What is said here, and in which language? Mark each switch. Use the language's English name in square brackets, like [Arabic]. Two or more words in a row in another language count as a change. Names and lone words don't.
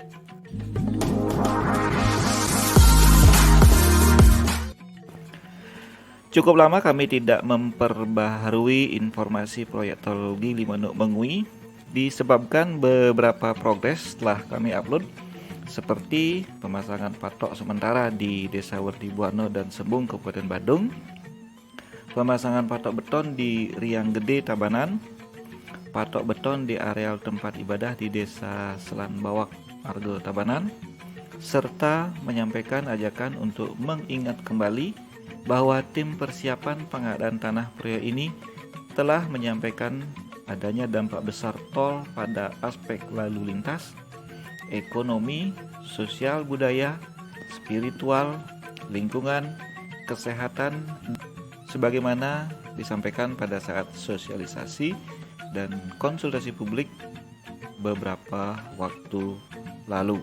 [Indonesian] Cukup lama kami tidak memperbaharui informasi proyek tol Gilimanuk Mengui disebabkan beberapa progres telah kami upload, seperti pemasangan patok sementara di Desa Werdi Buano dan Sembung, Kabupaten Badung, pemasangan patok beton di Riang Gede, Tabanan, patok beton di areal tempat ibadah di Desa Selan Bawak, Margo, Tabanan, serta menyampaikan ajakan untuk mengingat kembali bahwa tim persiapan pengadaan tanah proyek ini telah menyampaikan adanya dampak besar tol pada aspek lalu lintas, ekonomi, sosial budaya, spiritual, lingkungan, kesehatan, sebagaimana disampaikan pada saat sosialisasi dan konsultasi publik beberapa waktu lalu.